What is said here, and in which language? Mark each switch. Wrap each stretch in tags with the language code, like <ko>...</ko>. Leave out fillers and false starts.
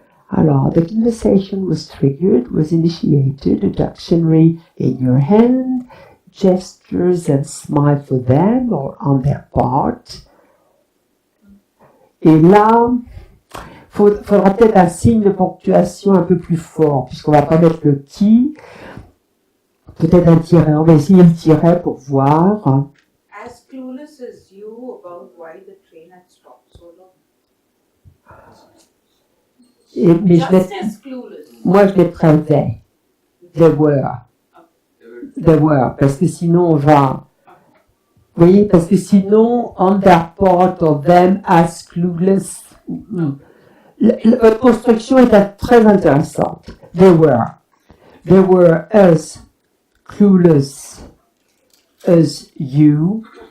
<en>Alors, the conversation was triggered, was initiated, a dictionary in your hand, gestures and smile for them or on their part.</en> <fr>Et là, faudra peut-être un signe de ponctuation un peu plus fort, puisqu'on va pas mettre le qui. Peut-être un tiret. On va essayer le tiret pour voir.</fr> <en>As clueless as you about why the train had stopped so long.</en> <fr>Mais</fr> <en>Just as clueless.</en> <fr>moi, je mettrais they.</fr> <en>They were. They were.</en> <fr>Parce que sinon, on va... Vous voyez, parce que sinon,</fr> <en>on their part or them as clueless.</en> <fr>Votre construction est très intéressante.</fr> <en>They were. They were as clueless as you.</en>